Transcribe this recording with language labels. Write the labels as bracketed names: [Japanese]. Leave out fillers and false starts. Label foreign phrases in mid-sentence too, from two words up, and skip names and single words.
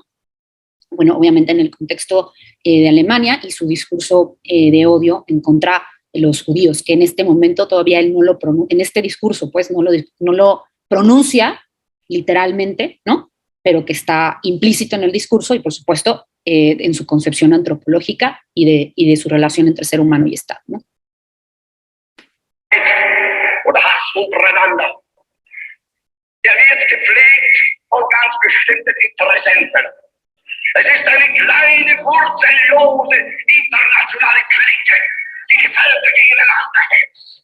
[Spanish] Bueno, obviamente en el contexto de Alemania y su discurso de odio en contra de los judíos, que en este momento todavía él no lo pronuncia, en este discurso, pues no lo pronuncia literalmente, ¿no? Pero que está implícito en el discurso y, por supuesto, en su concepción antropológica y de su relación entre ser humano y Estado, ¿no? [German] Oder Hass untereinander. Der wird gepflegt von ganz bestimmten Interessenten. Es ist eine kleine, wurzellose, internationale Clique, die die Völker gegeneinander hetzt.